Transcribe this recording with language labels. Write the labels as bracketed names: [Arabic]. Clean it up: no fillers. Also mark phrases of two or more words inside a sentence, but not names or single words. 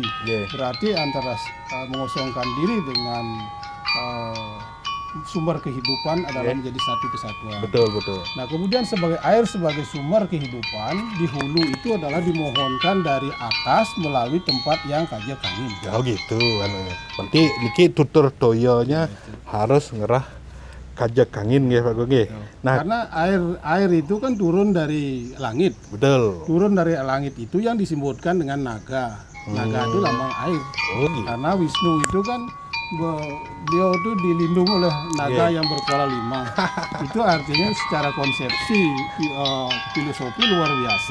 [Indonesian] Berarti antara mengosongkan diri dengan sumber kehidupan adalah menjadi satu kesatuan. Betul. Nah, kemudian sebagai air sebagai sumber kehidupan di hulu itu adalah dimohonkan dari atas melalui tempat yang [Balinese] kaja kangin. [Indonesian] Oh gitu anunya. [Balinese] Berarti niki tutur toyonya harus ngerah kajak angin nggih Pak Gong nggih. [Indonesian] Nah, Karena air itu kan turun dari langit. betul. Turun dari langit itu yang disimbolkan dengan naga. Naga itu lambang air. Oh gitu. Karena Wisnu itu kan beliau itu dilindungi oleh naga yang berkepala 5. Itu artinya secara konsepsi filosofi luar biasa.